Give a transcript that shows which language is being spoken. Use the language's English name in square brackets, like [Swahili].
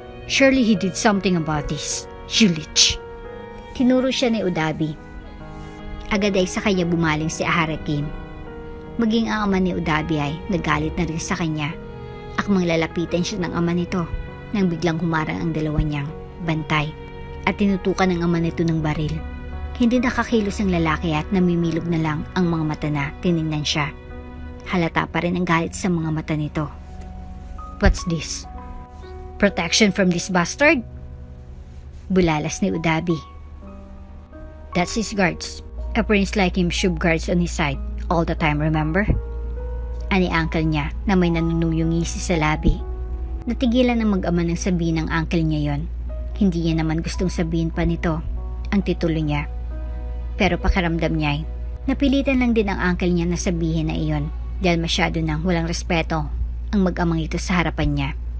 [English] Surely he did something about this. You leech." [Filipino] Tinuro siya ni Udabi. Agad ay sa kanya bumaling si Ahari Kim. Maging ang ama ni Udabi ay nagalit na rin sa kanya. Akmang lalapitan siya ng ama nito nang biglang humarang ang dalawa niyang bantay at tinutukan ng ama nito ng baril. Hindi nakakilos ang lalaki at namimilog na lang ang mga mata na tiningnan siya. Halata pa rin ang galit sa mga mata nito. [English] "What's this? Protection from this bastard?" [Filipino] Bulalas ni Udabi. [English] "That's his guards. A prince like him should guards on his side all the time, remember?" [Filipino] Ani uncle niya na may nanunuyong ngisi sa labi. Natigilan ang mag-ama ng sabihin ng uncle niya yon. Hindi niya naman gustong sabihin pa nito ang titulo niya. Pero pakiramdam niya ay napilitan lang din ang uncle niya na sabihin na iyon dahil masyado nang walang respeto ang mag-amang ito sa harapan niya.